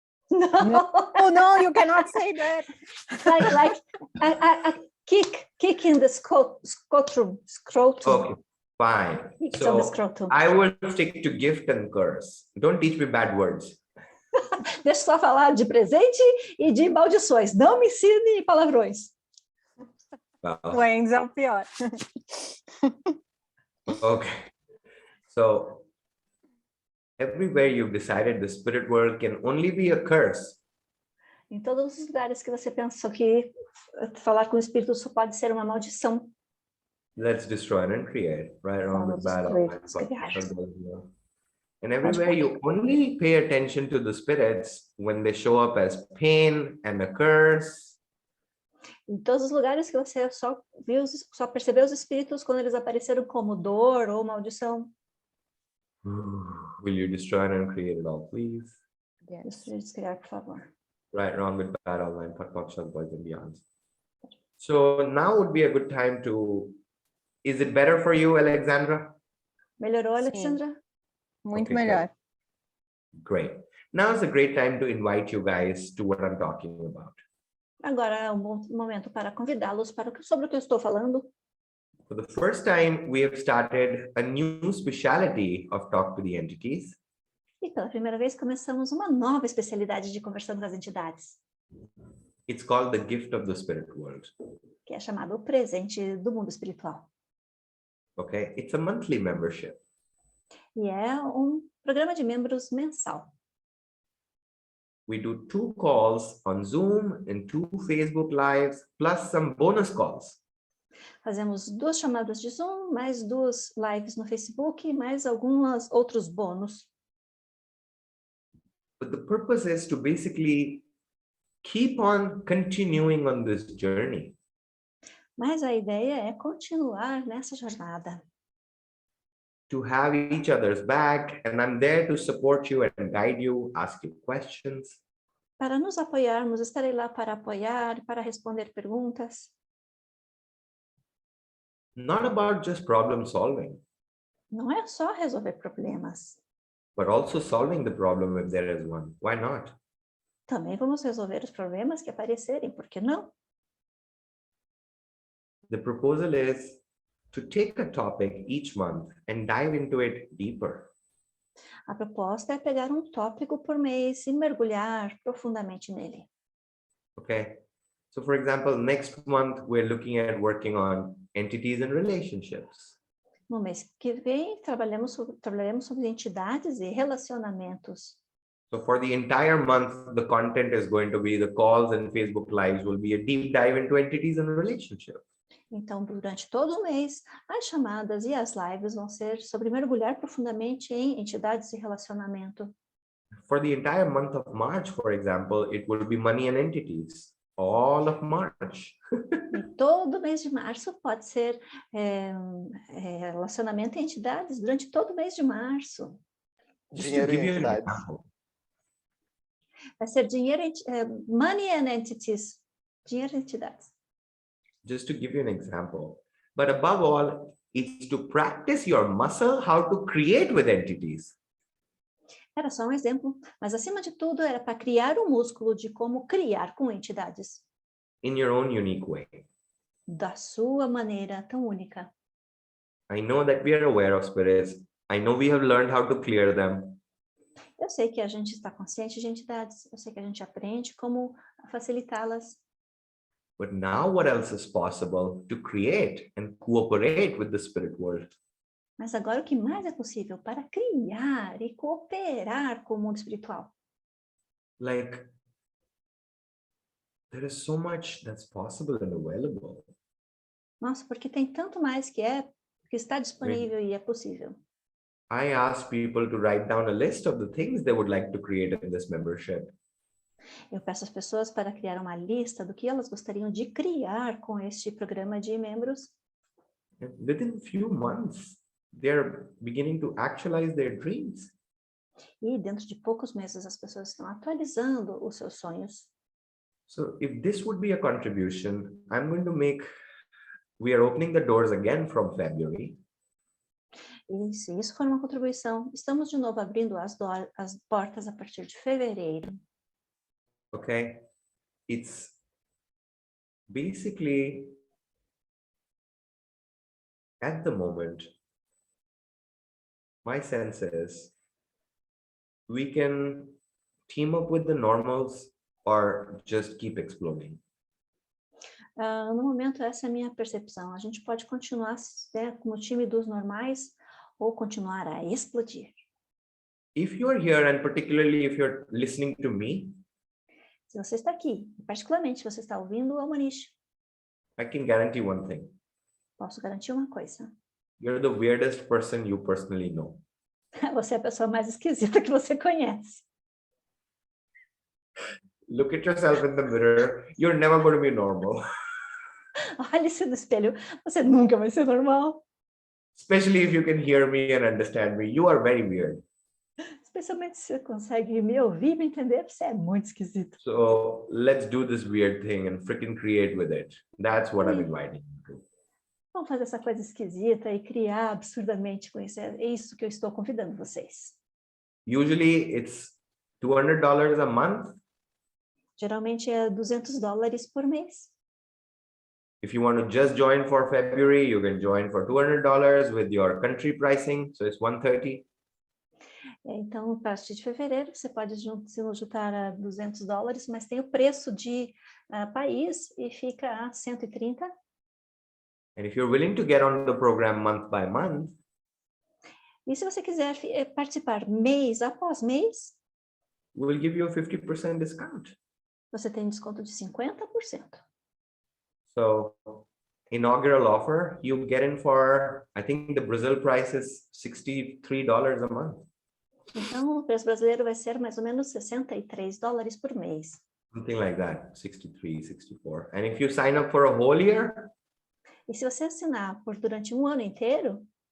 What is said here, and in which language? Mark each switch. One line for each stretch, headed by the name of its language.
English: Oh, no, you cannot say that. Like a kick in the scrotum. Okay, fine. It's on the So scrotum. I will stick to gift and curse. Don't teach me bad words.
Portuguese: Deixa eu só falar de presente e de maldições. Não me ensine palavrões. O Enzo é o pior.
English: Okay. So Everywhere you've decided the spirit world can only be a curse,
Portuguese: Em todos os lugares que você pensou que falar com o espírito só pode ser uma maldição,
English: let's destroy and create, right, wrong,
Portuguese: vamos
English: good, bad,
Portuguese: destruir,
English: all
Portuguese: criar.
English: right. And everywhere you only pay attention to the spirits when they show up as pain and a curse,
Portuguese: Em todos os lugares que você só percebeu os espíritos quando eles apareceram como dor ou maldição.
English: will you destroy and create it all, please? Yes.
Portuguese: Destruir, descriar, por favor.
English: Right, wrong, good, bad, all nine, boys and beyond. So now would be a good time to, is it better for you, Alexandra?
Portuguese: Melhorou, Sim.
English: Alexandra?
Portuguese: Muito
English: Okay,
Portuguese: melhor.
English: Great. Now is a great time to invite you guys to what I'm talking about.
Portuguese: Agora é um bom momento para convidá-los sobre o que eu estou falando.
English: For the first time, we have started a new specialty of Talk to the Entities.
Portuguese: E pela primeira vez começamos uma nova especialidade de Conversando com as Entidades,
English: It's called the Gift of the Spirit World.
Portuguese: que é chamado o Presente do Mundo Espiritual.
English: Okay, it's a monthly membership.
Portuguese: E é um programa de membros mensal.
English: We do 2 calls on Zoom and 2 Facebook Lives, plus some bonus calls.
Portuguese: Fazemos 2 chamadas de Zoom, mais 2 lives no Facebook, mais alguns outros bônus.
English: But the purpose is to basically keep on continuing on this journey.
Portuguese: Mas a ideia é continuar nessa jornada.
English: To have each other's back, and I'm there to support you and guide you, ask you questions.
Portuguese: Para nos apoiarmos, estarei lá para apoiar, para responder perguntas.
English: Not about just problem solving,
Portuguese: Não é só resolver problemas.
English: but also solving the problem if there is one. Why not?
Portuguese: Também vamos resolver os problemas que aparecerem, por que não?
English: The proposal is to take a topic each month and dive into it deeper.
Portuguese: A proposta é pegar um tópico por mês e mergulhar profundamente nele.
English: Okay. So for example, next month we're looking at working on entities and relationships.
Portuguese: No mês que vem, trabalharemos sobre entidades e relacionamentos.
English: So for the entire month, the content is going to be the calls and Facebook Lives will be a deep dive into entities and relationships.
Portuguese: Então, durante todo o mês, as chamadas e as lives vão ser sobre mergulhar profundamente em entidades e relacionamento.
English: For the entire month of March, for example, it will be money and entities. All of March.
Portuguese: E todo mês de março pode ser relacionamento e entidades durante todo o mês de março.
English: Just to
Portuguese: Dinheiro
English: give
Portuguese: e
English: you an
Portuguese: entidades.
English: example.
Portuguese: Vai ser dinheiro,
English: money and entities.
Portuguese: Dinheiro e entidades.
English: Just to give you an example. But above all, it's to practice your muscle how to create with entities.
Portuguese: Era só um exemplo, mas acima de tudo era para criar um músculo de como criar com entidades.
English: In your own unique way.
Portuguese: Da sua maneira tão única.
English: I know that we are aware of spirits. I know we have learned how to clear them.
Portuguese: Eu sei que a gente está consciente de entidades, eu sei que a gente aprende como facilitá-las.
English: But now what else is possible to create and cooperate with the spirit world?
Portuguese: Mas agora o que mais é possível para criar e cooperar com o mundo espiritual?
English: Like, there is so much that's possible and available.
Portuguese: Nossa, porque tem tanto mais que está disponível e é possível.
English: I ask people to write down a list of the things they would like to create in this membership.
Portuguese: Eu peço às pessoas para criar uma lista do que elas gostariam de criar com este programa de membros.
English: And within a few months, they're beginning to actualize their dreams.
Portuguese: E dentro de poucos meses as pessoas estão atualizando os seus sonhos.
English: So if this would be a contribution, we are opening the doors again from February.
Portuguese: E se isso for uma contribuição, estamos de novo abrindo as portas a partir de fevereiro.
English: Okay, it's basically at the moment, my sense is we can team up with the normals or just keep exploring.
Portuguese: No momento, essa é a minha percepção. A gente pode continuar como time dos normais ou continuar a explodir.
English: If you're here, and particularly if you're listening to me,
Portuguese: Se você está aqui, particularmente se você está ouvindo o Mohnish,
English: I can guarantee one thing.
Portuguese: posso garantir uma coisa.
English: You're the weirdest person you personally know.
Portuguese: Você é a pessoa mais esquisita que você conhece.
English: Look at yourself in the mirror. You're never going to be normal.
Portuguese: Olhe-se no espelho, você nunca vai ser normal.
English: Especially if you can hear me and understand me. You are very weird.
Portuguese: Especialmente se você consegue me ouvir e me entender, você é muito esquisito.
English: So let's do this weird thing and freaking create with it. That's what I'm inviting you to.
Portuguese: Vamos fazer essa coisa esquisita e criar absurdamente com isso. É isso que eu estou convidando vocês.
English: Usually it's $200 a month.
Portuguese: Geralmente é $200 por mês.
English: If you want to just join for February, you can join for $200 with your country pricing. So it's $130.
Portuguese: Então, a partir de fevereiro, você pode se juntar a $200, mas tem o preço de país e fica a 130.
English: And if you're willing to get on the program month by month,
Portuguese: E se você quiser participar mês após mês,
English: we'll give you a 50% discount.
Portuguese: você tem desconto de 50%.
English: So inaugural offer, you get in for, I think the Brazil price is $63 a month.
Portuguese: Então, o preço brasileiro vai ser mais ou menos $63 por mês.
English: Something like that, 63, 64. And if you sign up for a whole year,
Portuguese: E se você assinar durante um ano inteiro,